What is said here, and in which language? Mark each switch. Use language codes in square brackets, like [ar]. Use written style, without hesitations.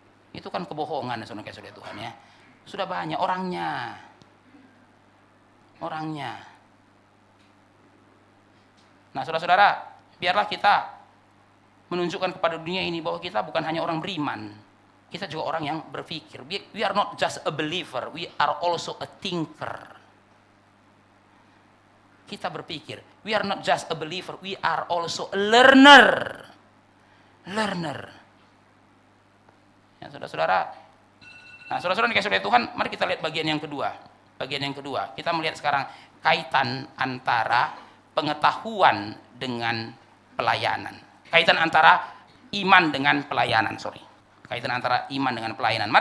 [id] Itu kan kebohongan saudara Tuhan ya. Sudah banyak orangnya. Nah, saudara-saudara, biarlah kita menunjukkan kepada dunia ini bahwa kita bukan hanya orang beriman, kita juga orang yang berpikir. [en] We are not just a believer, we are also a thinker. [id] Kita berpikir. [en] We are not just a believer, we are also a learner. [id] Learner. Ya, saudara-saudara. Nah, saudara-saudara dikasih oleh Tuhan, mari kita lihat bagian yang kedua. Bagian yang kedua, kita melihat sekarang kaitan antara pengetahuan dengan pelayanan. Kaitan antara iman dengan pelayanan, Kaitan antara iman dengan pelayanan.